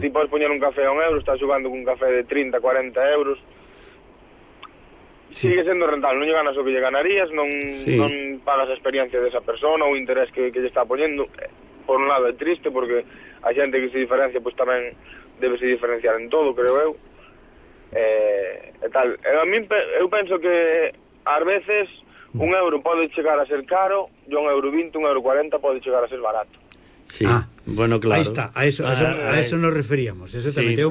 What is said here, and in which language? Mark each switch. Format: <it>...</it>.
<gl>Si podes poñer un café a 1 euro, estás xogando cun café de 30, 40 euros. Sí. Sigue sendo rentable, non lle ganas o que lle ganarías, non pagas a experiencia desa persona, o interés que lle está poñendo. Por un lado é triste, porque a xente que se diferencia, pois tamén debe se diferenciar en todo, creo eu. Eu penso que, ás veces, 1 euro pode chegar a ser caro, e 1,20 euro, 1,40 euro pode chegar a ser barato. Sí. Ah, bueno, claro.</gl> <es>Ahí está, a eso nos referíamos, exactamente.</es>